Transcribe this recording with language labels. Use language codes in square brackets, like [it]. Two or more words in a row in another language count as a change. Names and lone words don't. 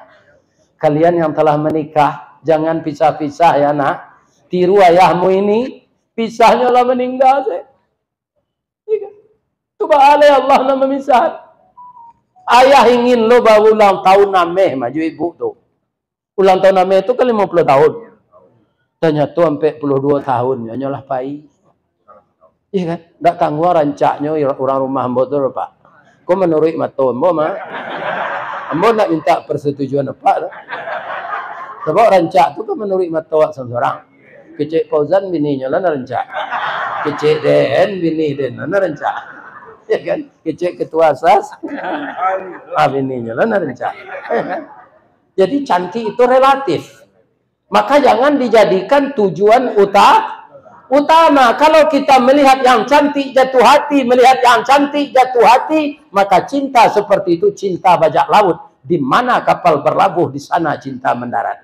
[id] Kalian yang telah menikah, jangan pisah-pisah ya nak. Tiru ayahmu ini, pisahnya lah meninggal. Coba Allah nak memisah. Ayah ingin lo baru ulang tahun nameh maju ibu tu. Ulang tahun nameh tu kan 50 tahun. [min] Tanya tu sampai 42 tahun. Nyolah pai. [id] Iya kan? [min] Tak tangguh rancaknya orang rumah ambo tu pak. Kau menurut mato ambo mah. Ambo nak minta persetujuan apa? [id] Sebab rancak tu kan menurut mato seorang. [min] Kecik Fauzan bininya lah rancak. Kecik Den bini Den lah rancak. Ya kan? Kecik ketua asas. Bininya lah rancak. [id] Jadi cantik itu relatif. Maka jangan dijadikan tujuan utama. Kalau kita melihat yang cantik jatuh hati, melihat yang cantik jatuh hati, maka cinta seperti itu cinta bajak laut. Di mana kapal berlabuh, di sana cinta mendarat.